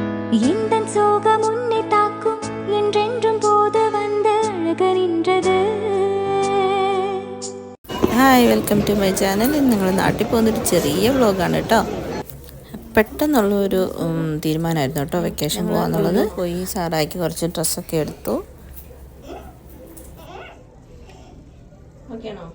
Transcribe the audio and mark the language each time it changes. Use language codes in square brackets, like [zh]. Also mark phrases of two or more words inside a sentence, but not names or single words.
[ta] எந்தன் சோகம் உன்னை தாக்கும் என்றென்றும் போது வந்து அழக நின்றது. [en] Hi, welcome to my channel. [ml] ഇന്ന് ഞങ്ങൾ നാട്ടിൽ പോകുന്നൊരു ചെറിയ വ്ളോഗാണ് കേട്ടോ. പെട്ടെന്നുള്ളൊരു തീരുമാനമായിരുന്നു കേട്ടോ വെക്കേഷൻ പോകാന്നുള്ളത്. പോയി സാറായിക്ക് കുറച്ച് ഡ്രസ്സൊക്കെ എടുത്തു. ഓക്കെയാണോ?